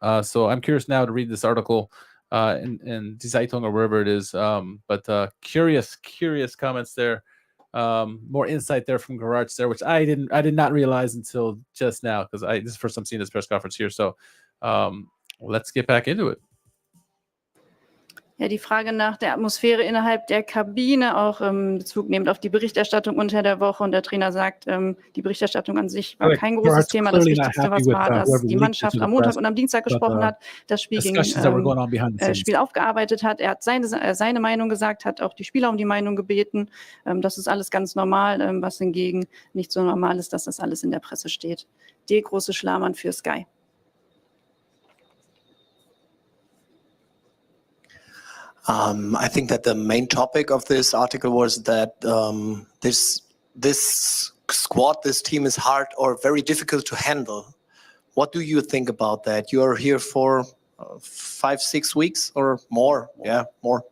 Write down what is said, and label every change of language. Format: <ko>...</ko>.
<en>So I'm curious now to read this article in Die Zeitung or wherever it is. But curious comments there. More insight there from Geraerts there, which I did not realize until just now, because this is the first time seeing this press conference here. So let's get back into it.</en> <de>Ja, die Frage nach der Atmosphäre innerhalb der Kabine, auch Bezug nehmend auf die Berichterstattung unter der Woche. Und der Trainer sagt, die Berichterstattung an sich war kein großes Thema. Das Wichtigste, was war, dass die Mannschaft am Montag und am Dienstag gesprochen hat, das Spiel Spiel aufgearbeitet hat. Er hat seine Meinung gesagt, hat auch die Spieler um die Meinung gebeten. Das ist alles ganz normal. Was hingegen nicht so normal ist, dass das alles in der Presse steht. Der große Schlamann für Sky.</de> <en>I think that the main topic of this article was that this squad, this team is hard or very difficult to handle. What do you think about that? You are here for 5-6 weeks or more? Yeah, more.</en>